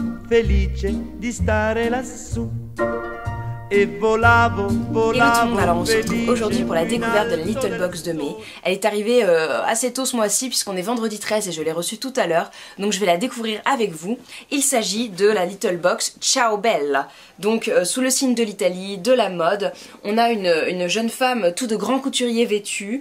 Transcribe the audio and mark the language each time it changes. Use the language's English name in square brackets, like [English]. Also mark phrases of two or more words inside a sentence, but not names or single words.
[Italian] felice di stare lassù. Et volavo, volavo, [French] alors on se retrouve aujourd'hui pour la découverte de la Little Box de mai. Elle est arrivée assez tôt ce mois-ci puisqu'on est vendredi 13 et je l'ai reçue tout à l'heure. Donc je vais la découvrir avec vous. Il s'agit de la Little Box Ciao Bella. Donc sous le signe de l'Italie, de la mode, on a une jeune femme tout de grand couturier vêtue.